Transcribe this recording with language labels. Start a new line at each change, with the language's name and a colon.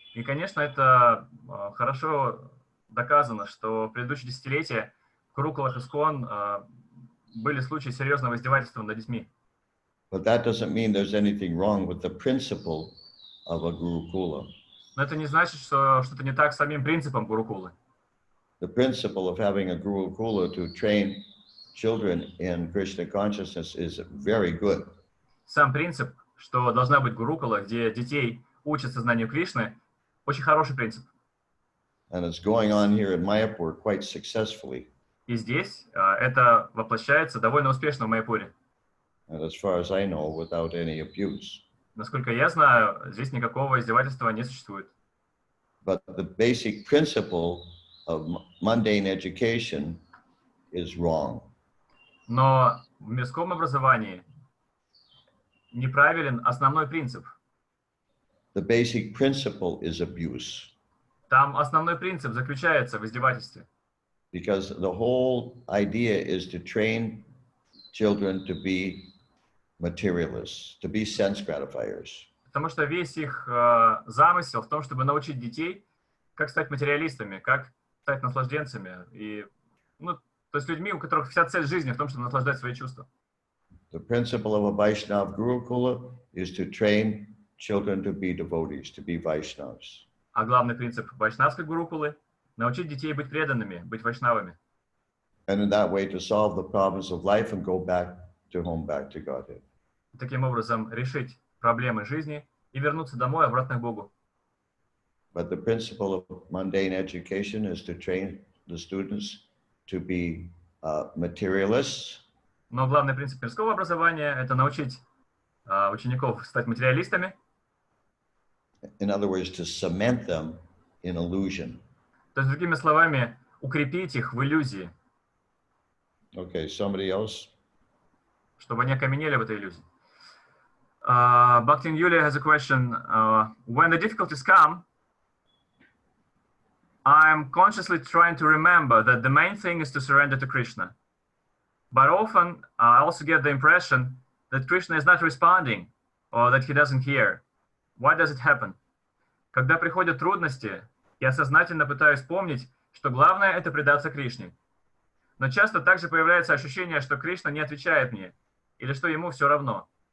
Russian: И, конечно, это хорошо доказано, что в предыдущие десятилетия в гурукулах Искон были случаи серьезного издевательства над детьми.
English: But that doesn't mean there's anything wrong with the principle of a Gurukula.
Russian: Но это не значит, что что-то не так с самим принципом гурукулы.
English: The principle of having a Gurukula to train children in Krishna consciousness is very good.
Russian: Сам принцип, что должна быть гурукула, где детей учат сознанию Кришны, очень хороший принцип.
English: And it's going on here in Mayapur quite successfully.
Russian: И здесь это воплощается довольно успешно в Майяпуре.
English: And as far as I know, without any abuse.
Russian: Насколько я знаю, здесь никакого издевательства не существует.
English: But the basic principle of mundane education is wrong.
Russian: Но в мирском образовании неправилен основной принцип.
English: The basic principle is abuse.
Russian: Там основной принцип заключается в издевательстве.
English: Because the whole idea is to train children to be materialists, to be sense gratifiers.
Russian: Потому что весь их замысел в том, чтобы научить детей, как стать материалистами, как стать наслажденцами. И, ну, то есть людьми, у которых вся цель жизни в том, чтобы наслаждать свои чувства.
English: The principle of a Vaishnava Gurukula is to train children to be devotees, to be Vaishnavas.
Russian: А главный принцип вайшнавской гурукулы — научить детей быть преданными, быть вайшнавами.
English: And in that way to solve the problems of life and go back to home, back to Godhead.
Russian: И таким образом решить проблемы жизни и вернуться домой, обратно к Богу.
English: But the principle of mundane education is to train the students to be materialists.
Russian: Но главный принцип мирского образования — это научить учеников стать материалистами.
English: In other words, to cement them in illusion.
Russian: То есть, другими словами, укрепить их в иллюзии,
English: Okay, somebody else?
Russian: чтобы они окаменели в этой иллюзии.
English: Bhaktin Yulia has a question. When the difficulties come, I'm consciously trying to remember that the main thing is to surrender to Krishna. But often I also get the impression that Krishna is not responding or that he doesn't hear. Why does it happen?
Russian: Когда приходят трудности, я сознательно пытаюсь помнить, что главное — это предаться Кришне. Но часто также появляется ощущение, что Кришна не отвечает мне, или что ему все равно.